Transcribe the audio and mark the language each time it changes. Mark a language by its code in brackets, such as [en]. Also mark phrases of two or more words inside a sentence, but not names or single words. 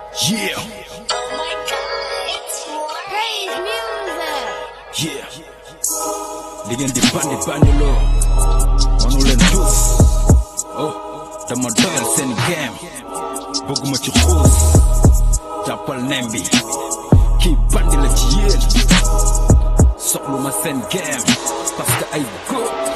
[en] Yeah. Oh my God, it's Praise Music. Yeah. [wo] Li ngeen di bandi bandi loo. Mënu leen tus. Oh, dama doyal seen game. Bëgguma ci xuus. Jàppal nem bi. Kii bandi la ci yéen. Soxlu ma seen game. [fr] Parce que [wo] ay góor.